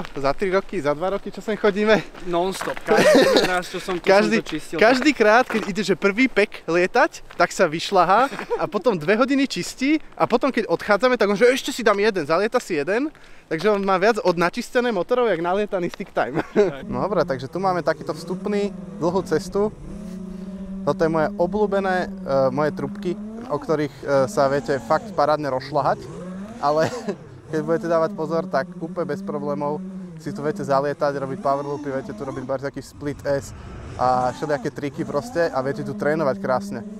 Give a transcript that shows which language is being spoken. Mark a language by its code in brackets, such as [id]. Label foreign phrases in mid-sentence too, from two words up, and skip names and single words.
[sk] Za 3 roky? Za 2 roky, čo sem chodíme? Non-stop. Každý raz, čo som to čistil. Každý krát, keď ide, že prvý pek lietať, tak sa vyšľahá a potom 2 hodiny čistí a potom, keď odchádzame, tak on že ešte si dám jeden, zalieta si jeden. Takže on má viac od načistené motorov, jak nalietaný [en] stick time. [sk] No dobré, takže tu máme takýto vstupný, dlhú cestu. Toto je moje obľúbené, moje trubky, o ktorých sa viete fakt parádne rozšľahať, ale keď budete dávať pozor, tak úplne bez problémov si tu viete zalietať, robiť [en] power loopy, [sk] viete tu robiť taký [en] split S [sk] a všelijaké triky proste a viete tu trénovať krásne.